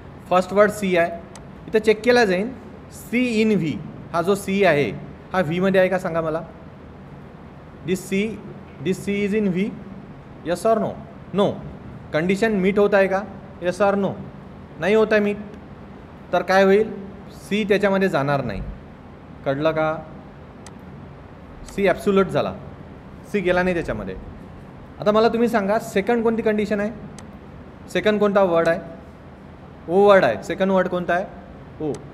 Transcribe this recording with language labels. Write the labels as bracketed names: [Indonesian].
[Marathi] First word C आहे. इथं check केला जाईल, C in V. हा जो C आहे हा V मध्ये आहे का सांगा मला. [English] This C is in V, yes और no. No. Condition meet [Hindi] होता है का, [English] Yes और no. [Marathi] नाही होत आहे मीट, तर काय होईल, सी त्याच्यामध्ये जाणार नाही. कळलं का? सी ॲब्सोल्यूट झाला, सी गेला नाही त्याच्यामध्ये. आता मला तुम्ही सांगा सेकंड कोणती कंडिशन आहे? सेकंड कोणता वर्ड आहे? ओ वर्ड आहे. सेकंड वर्ड कोणता आहे? ओ.